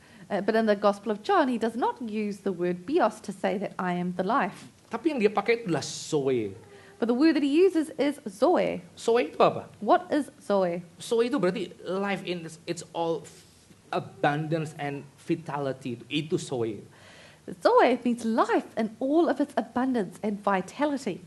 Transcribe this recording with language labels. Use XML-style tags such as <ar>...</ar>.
<en>But in the Gospel of John, he does not use the word bios to say that I am the life.</en> <id>Tapi yang dia pakai adalah zoe.</id> <en>But the word that he uses is zoe.</en> <id>Zoe itu apa?</id> <en>What is zoe?</en> <id>Zoe itu berarti</id> <en>life in its all abundance and vitality.</en> <id>Itu zoe.</id> <en>Zoe means life in all of its abundance and vitality.</en>